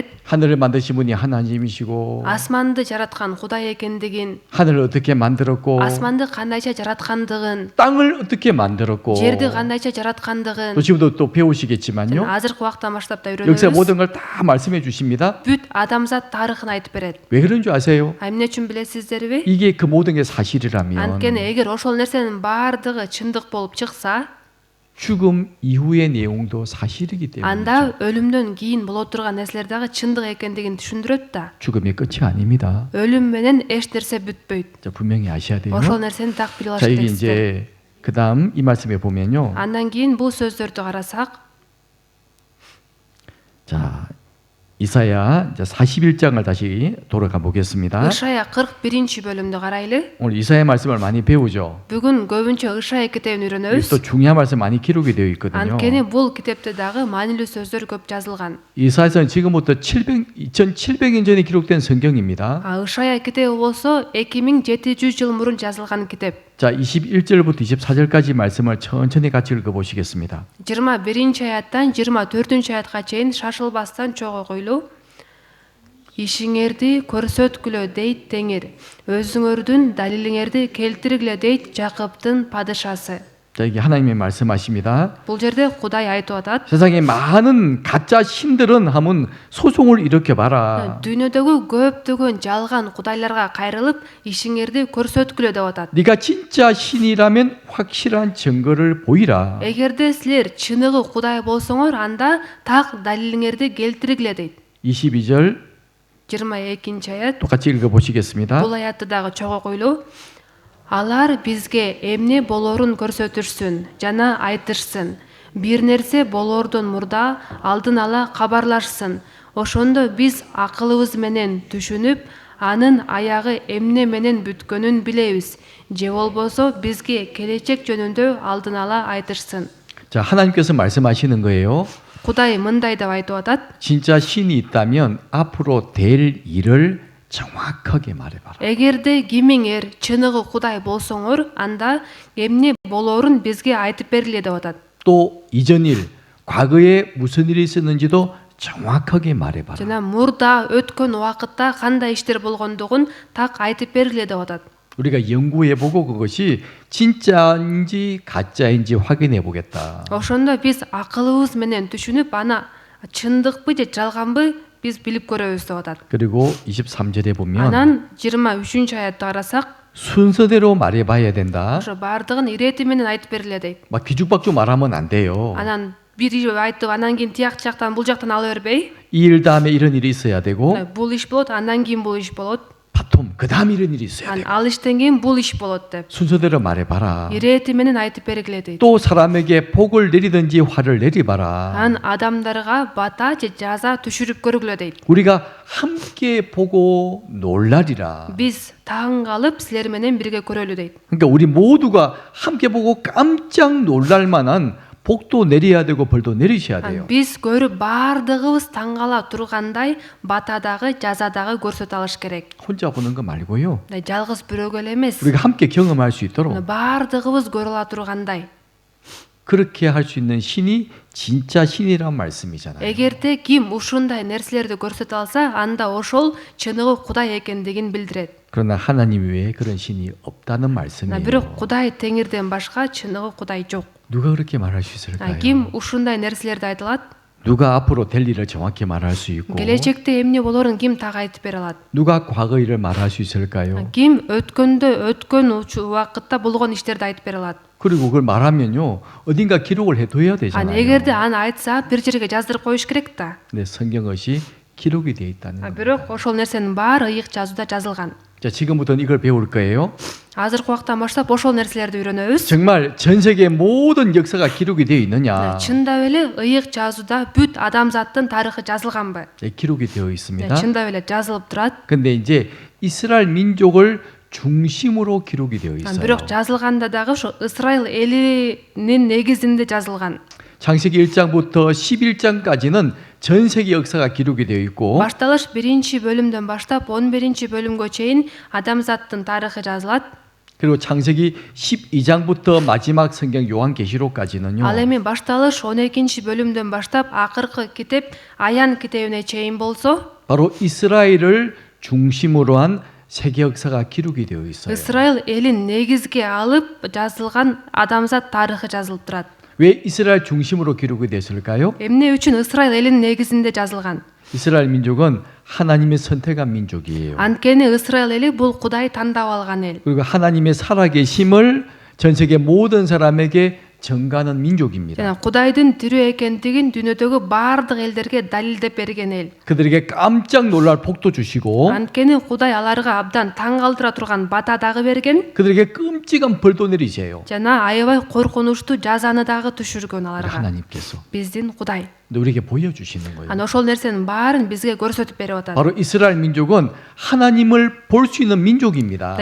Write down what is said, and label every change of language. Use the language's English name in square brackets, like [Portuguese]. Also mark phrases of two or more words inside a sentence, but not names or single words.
[Korean] 하늘을 만드신 분이 하나님이시고, [Kyrgyz] асманды жараткан Кудай экендигин, [Korean] 하늘을 어떻게 만들었고, [Kyrgyz] асманды кандайча жараткандыгын, [Korean] 땅을 어떻게 만들었고, [Kyrgyz] жерди кандайча жараткандыгын [Korean] 또 지금도 또 배우시겠지만요. [Kyrgyz] азыркы убакта баштап да [Korean] 역사 [Kyrgyz] үйрөнөбүз. [Korean] 모든 걸 다 말씀해 주십니다. [Kyrgyz] бүт адамзат тарыхын айтып берет. [Korean] 왜 그런 줄 아세요? [Kyrgyz] эмне үчүн билесиздерби? [Korean] 이게 그 모든 게 사실이라면 [Kyrgyz] анткени эгер ошол нерсенин баардыгы чындык болуп чыкса, [Korean] 죽음 이후의 내용도 사실이기 때문에 [Kyrgyz] анда өлүмдөн кийин боло турган нерселер дагы чындык экендигин түшүндүрөт да. [Korean] 죽음이 끝이 아닙니다. [Kyrgyz] өлүм менен эч нерсе бүтпөйт. [Korean] 자, 분명히 아셔야 돼요. [Kyrgyz] ошол нерсени так билип алыш [Korean] 자, 여기 [Kyrgyz] керексиздер. [Korean] 이제 그다음 이 말씀에 보면요. [Kyrgyz] андан кийин бул сөздөрдү карасак, [Korean] 자, 이사야 41장을 다시 돌아가 보겠습니다. [Kyrgyz] ышая 41 бөлүмдү карайлы. [Korean] 오늘 이사야 말씀을 많이 배우죠. [Kyrgyz] бүгүн көбүнчө ышая китебин [Korean] 여기 [Kyrgyz] үйрөнөбүз. [Korean] 또 중요한 말씀 많이 기록이 되어 있거든요. [Kyrgyz] анткени бул китепте дагы маанилүү сөздөр көп жазылган. [Korean] 이사야서는 지금부터 2700년 전에 기록된 성경입니다. [Kyrgyz] ышая китеби болсо 2700 жыл мурун жазылган китеп. [Korean] 자, 21절부터 24절까지 말씀을 천천히 같이 읽어보시겠습니다. [Kyrgyz] 21 аяттан 24 аятка чейин шашылбастан чогуу койлуу. Ишиңерди көрсөткүлө дейт Теңир. Өзүңөрдүн далилиңерди келтиргиле дейт Жакыптын падышасы. [Korean] 자, 이게 하나님의 말씀하십니다. [Kyrgyz] Бул жерде Кудай айтып атат. [Korean] 세상에 많은 가짜 신들은 하면 소송을 일으켜 봐라. [Kyrgyz] Дүйнөдөгү көптөгөн жалган кудайларга кайрылып, ишиңерди көрсөткүлө деп атат. [Korean] 네가 진짜 신이라면 확실한 증거를 보이라. [Kyrgyz] Эгерде силер чыныгы Кудай болсоңор, анда так далилиңерди келтиргиле дейт. [Korean] 22절 [Kyrgyz] 22 аят. [Korean] 똑같이 읽어 보시겠습니다. [Kyrgyz] Бул аятты дагы чогуу койлуу. Алар бизге эмне болорун көрсөтүрсүн жана айтышсын. Бир нерсе болордон мурда алдын ала кабарлашсын. Ошондо биз акылыбыз менен түшүнүп, анын аягы эмне менен бүткөнүн билебиз. Же болбосо бизге келечек жөнүндө алдын ала айтышсын. [Korean] 자, 하나님께서 말씀하시는 거예요. [Kyrgyz] Кудай мындай деп айтып атат. [Korean] 진짜 신이 있다면 앞으로 될 일을 정확하게 말해봐라. [Kyrgyz] Эгерде кимиңер чыныгы Кудай болсоңор, анда эмне болорун бизге айтып бергиле деп атат. [Korean] 또 이전 일, 과거에 무슨 일이 있었는지도 정확하게 말해봐라. [Kyrgyz] Жана мурда өткөн убакытта кандай иштер болгондугун так айтып бергиле деп атат. [Korean] 우리가 연구해보고 그것이 진짜인지 가짜인지 확인해 보겠다. [Kyrgyz] Ошондо биз акылыбыз менен түшүнүп, ана чындыкпы же жалганбы биз билип көрөбүз деп атат. [Korean] 그리고 23절에 보면 [Kyrgyz] Анан 23 аятты карасак, [Korean] 순서대로 말해봐야 된다. [Kyrgyz] ошо баардыгын ирети менен айтып бергиле дейт. [Korean] 막 뒤죽박죽 말하면 안 돼요. [Kyrgyz] Анан бири айтып, анан кийин тияк жактан бул жактан ала бербей, [Korean] 이 일 다음에 이런 일이 있어야 되고 [Kyrgyz] бул иш болот, андан кийин бул иш болот, [Korean] 바텀 그 다음 이런 일이 있어야 [Kyrgyz] анан [Korean] 되고 [Kyrgyz] ал иштен кийин бул иш болот деп [Korean] 순서대로 말해봐라. [Kyrgyz] ирети менен айтып бергиле дейт. [Korean] 또 사람에게 복을 내리든지 화를 내리봐라. [Kyrgyz] Анан адамдарга бата же жаза түшүрүп көргүлө дейт. [Korean] 우리가 함께 보고 놀라리라. [Kyrgyz] Биз таң калып силер менен бирге көрөлү дейт. [Korean] 그러니까 우리 모두가 함께 보고 깜짝 놀랄 만한 복도 내려야 되고 벌도 내리셔야 돼요. [Kyrgyz] Биз көрүп баардыгыбыз таң кала тургандай батадагы жазадагы көрсөтө алыш керек. [Korean] 혼자 보는 거 말고요. [Kyrgyz] Жалгыз бирөөгө эле эмес. [Korean] 우리가 함께 경험할 수 있도록 [Kyrgyz] баардыгыбыз көрө ала тургандай. [Korean] 그렇게 할 수 있는 신이 진짜 신이란 말씀이잖아요. [Kyrgyz] Эгерде ким ушундай нерселерди көрсөтө алса, анда ошол чыныгы Кудай экендигин билдирет. [Korean] 그러나 하나님 외에 그런 신이 없다는 말씀이에요. [Kyrgyz] Бирок Кудай теңирден башка чыныгы Кудай жок. [Korean] 누가 그렇게 말할 수 있을까요? [Kyrgyz] Ким ушундай нерселерди айта алат? [Korean] 누가 앞으로 될 일을 정확히 말할 수 있고 [Kyrgyz] Келечекте эмне болорун ким так айтып бере алат? [Korean] 누가 과거 일을 말할 수 있을까요? [Kyrgyz] Ким өткөн убакытта болгон иштерди айтып бере алат? [Korean] 그리고 그걸 말하면요 어딘가 기록을 해둬야 되잖아요. [Kyrgyz] Эгерде аны айтса, бир жерге жаздырып коюш керек да. [Korean] 근데 성경것이 기록이 되어 있다는 거예요. [Kyrgyz] Бирок ошол нерсенин баары ыйык жазууда жазылган. [Korean] 자, 지금부터는 이걸 배울 거예요. [Kyrgyz] Азыркы убактан баштап ошол нерселерди үйрөнөбүз. [Korean] 정말 전 세계 모든 역사가 기록이 되어 있느냐? [Kyrgyz] Чындап эле ыйык жазууда бүт адамзаттын тарыхы жазылганбы? [Korean] 네, 기록이 되어 있습니다. [Kyrgyz] Чындап эле жазылып турат. [Korean] 근데 이제 이스라엘 민족을 중심으로 기록이 되어 있어요. [Kyrgyz] Бирок жазылганда дагы ошо Исраил элинин негизинде жазылган. [Korean] 창세기 1장부터 11장까지는 전 세계 역사가 기록이 되어 있고 [Kyrgyz] Башталыш 1 бөлүмдөн баштап 11 бөлүмгө чейин адамзаттын тарыхы жазылат. [Korean] 그리고 창세기 12장부터 마지막 성경 요한계시록까지는요. [Kyrgyz] Ал эми башталыш 12 бөлүмдөн баштап акыркы китеп Аян китебине чейин болсо, [Korean] 바로 이스라엘을 중심으로 한 세계 역사가 기록이 되어 있어요. [Kyrgyz] Исраил элин негизге алып жазылган адамзат тарыхы жазылып турат. [Korean] 왜 이스라엘 중심으로 기록이 됐을까요? [Kyrgyz] Эмне үчүн Исраил элин негизинде жазылган? [Korean] 이스라엘 민족은 하나님의 선택한 민족이에요. [Kyrgyz] Анткени Исраил эли бул Кудай тандап алган эл. [Korean] 그리고 하나님의 살아계심을 전 세계 모든 사람에게 전가하는 민족입니다. [Kyrgyz] Жана Кудайдын тирүү экендигин дүйнөдөгү баардык элдерге далилдеп берген эл. [Korean] 그들에게 깜짝 놀랄 복도 주시고 [Kyrgyz] Анткени Кудай аларга абдан таң калтыра турган бата дагы берген. [Korean] 그들에게 끔찍한 벌도 내리세요. [Kyrgyz] Жана аябай коркунучтуу жазаны дагы түшүргөн [Korean] 우리 [Kyrgyz] аларга. [Korean] 하나님께서 [Kyrgyz] Биздин Кудай. [Korean] 근데 우리에게 보여주시는 거예요. [Kyrgyz] Ана ошол нерсенин баарын бизге көрсөтүп берип атат. [Korean] 바로 이스라엘 민족은 하나님을 볼 수 있는 민족입니다.